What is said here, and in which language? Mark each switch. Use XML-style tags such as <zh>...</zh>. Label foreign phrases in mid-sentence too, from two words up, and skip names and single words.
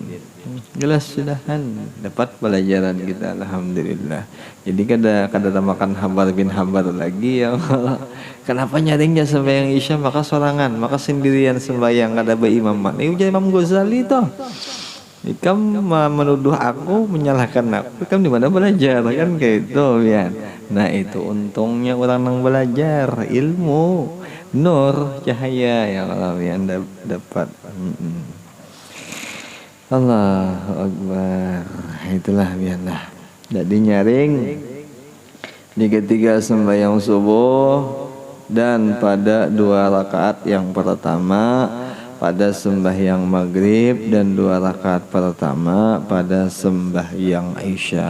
<bjn>Jelas sudahan dapat pelajaran kita, alhamdulillah. Jadi kada tambahkan Hambar bin Hambar lagi ya. Kenapa nyaringnya sembahyang isya maka sorangan, maka sendirian sembahyang kada berimaman. Ini ujar Imam Ghazali toh. Ikam menuduh aku, menyalahkan aku. Ikam di mana belajar kan kayak itu ya. Nah, itu untungnya orang yang belajar ilmu. nur cahaya ya kalau yang dapat.</bjn> <ar>Allahu Akbar.</ar> <bjn>Itulah biarlah. Jadi nyaring di ketika sembahyang subuh dan pada 2 rakaat yang pertama pada sembahyang maghrib dan 2 rakaat pertama pada sembahyang isya.</bjn>